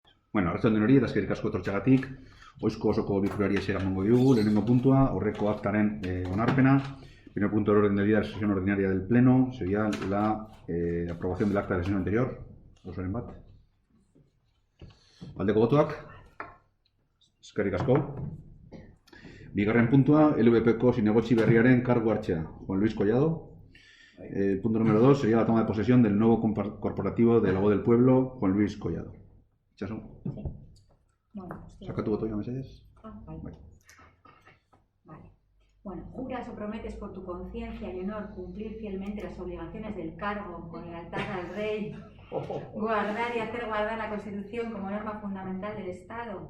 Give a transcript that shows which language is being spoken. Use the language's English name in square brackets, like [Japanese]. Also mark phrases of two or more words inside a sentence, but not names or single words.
[Basque] Bueno, arratsalde hori, eta eskerrik asko etortzeagatik, oizko osoko bilkurari hasiera emango diogu, lehenengo puntua, aurreko aktaren onarpena. [Spanish] Primer punto del orden del día de la sesión ordinaria del Pleno sería la aprobación del acta de la sesión anterior. [Basque] Osoren bat. Aldeko botoak. Eskerrik asko. Bigarren puntua, LVPko zinegotzi berriaren kargu hartzea. Juan Luis Collado. [Spanish] El punto número 2 sería la toma de posesión del nuevo corporativo de la voz del pueblo, Juan Luis Collado. ¿Chaso? Sí. Bueno, Saca tu botón, Mercedes. Vale. Bueno, juras o prometes por tu conciencia y honor cumplir fielmente las obligaciones del cargo con lealtad al rey, guardar y hacer guardar la Constitución como norma fundamental del Estado.